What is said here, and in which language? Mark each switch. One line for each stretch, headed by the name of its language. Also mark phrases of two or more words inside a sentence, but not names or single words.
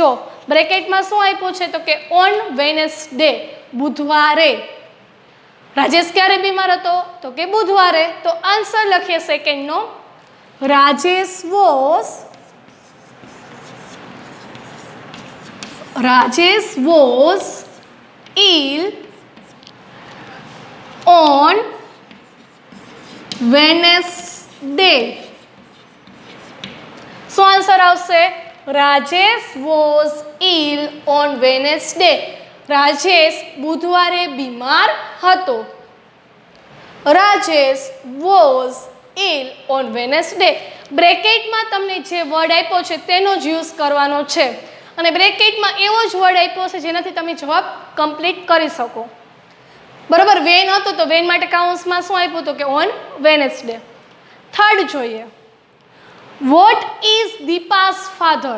Gujarati: જો બ્રેકેટમાં શું આપ્યું છે? તો કે
English: on Wednesday,
Gujarati: બુધવારે. રાજેશ ક્યારે બીમાર હતો? તો કે બુધવારે. તો આન્સર લખીએ સેકન્ડનો, રાજેશ
English: was ill on Wednesday.
Gujarati: શું આન્સર આવશે? રાજેશ
English: was ill on Wednesday.
Gujarati: રાજેશ બુધવારે બીમાર હતો.
English: રાજેશ વોઝ ill on Wednesday.
Gujarati: બ્રેકેટમાં તમને જે વર્ડ આપ્યો છે તેનો જ યુઝ કરવાનો છે અને બ્રેકેટમાં એવો જ વર્ડ આપ્યો છે જેનાથી તમે જવાબ કમ્પ્લીટ કરી શકો. બરાબર. વેન હતો તો વેન માટે કાઉન્સમાં શું આપ્યું? તો કે
English: on Wednesday.
Gujarati: થર્ડ જોઈએ,
English: what is Deepa's father?